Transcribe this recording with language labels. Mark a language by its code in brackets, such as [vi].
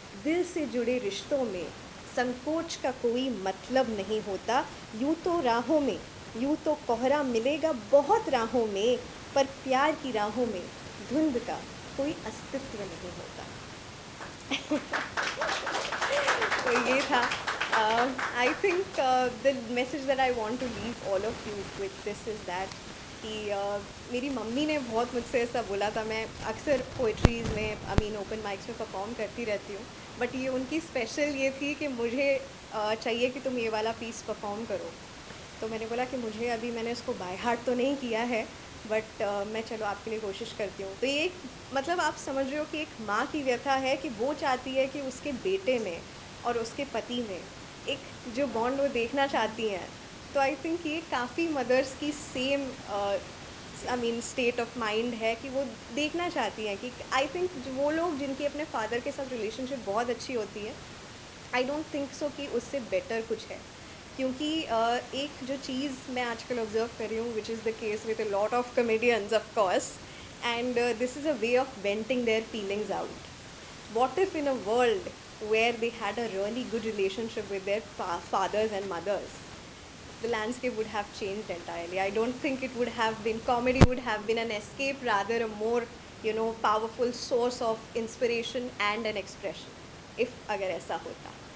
[hi] दिल से जुड़े रिश्तों में संकोच का कोई मतलब नहीं होता. यूँ तो राहों में, यूँ तो कोहरा मिलेगा बहुत राहों में, पर प्यार की राहों में धुंध का कोई अस्तित्व नहीं होता. तो ये था. [en] I think the message that I want to leave all of you with this is that [hi] कि मेरी मम्मी ने बहुत मुझसे ऐसा बोला था. मैं अक्सर पोइट्रीज़ में, [en] I mean open mics [hi] में परफॉर्म करती रहती हूँ, बट ये उनकी स्पेशल ये थी कि मुझे चाहिए कि तुम ये वाला पीस परफॉर्म करो. तो मैंने बोला कि मुझे अभी, मैंने उसको बाय हार्ट तो नहीं किया है, बट मैं चलो आपके लिए कोशिश करती हूँ. तो ये मतलब आप समझ रहे हो कि एक माँ की व्यथा है कि वो चाहती है कि उसके बेटे में और उसके पति में एक जो बॉन्ड वो देखना चाहती हैं. तो आई थिंक ये काफ़ी मदर्स की same I mean state of mind है कि वो देखना चाहती हैं कि आई थिंक वो लोग जिनकी अपने फादर के साथ रिलेशनशिप बहुत अच्छी होती है, [en] I don't think so [hi] कि उससे बेटर कुछ है. क्योंकि एक जो चीज़ मैं आजकल ऑब्जर्व कर रही हूँ, [en] Which is the case with a lot of comedians of course, and this is a way of venting their feelings out. What if in a world where they had a really good relationship with their fathers and mothers, the landscape would have changed entirely. I don't think it would have been, comedy would have been an escape, rather a more, you know, powerful source of inspiration and an expression, if [hi] agar aisa hota.